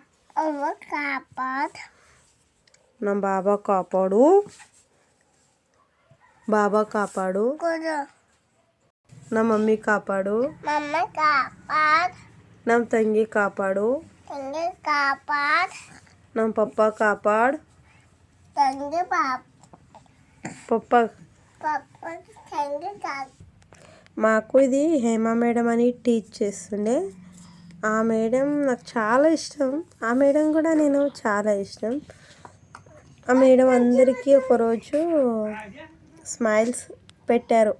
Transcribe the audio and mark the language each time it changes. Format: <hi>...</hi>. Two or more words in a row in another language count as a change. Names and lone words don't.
<kn>ನಮ್ಮ ಬಾಬಾ ಕಾಪಾಡು, ಬಾಬಾ ಕಾಪಾಡು, ನಮ್ಮ ಮಮ್ಮಿ ಕಾಪಾಡು, ನಮ್ಮ ತಂಗಿ ಕಾಪಾಡು, ನಮ್ಮ ಪಪ್ಪ ಕಾಪಾಡು,</kn> <te>పప్ప. మాకు ఇది హేమ మేడం అని టీచ్ చేస్తుండే. ఆ మేడం నాకు చాలా ఇష్టం. ఆ మేడం కూడా నేను చాలా ఇష్టం. ఆ మేడం అందరికీ ఒకరోజు స్మైల్స్ పెట్టారు.</te>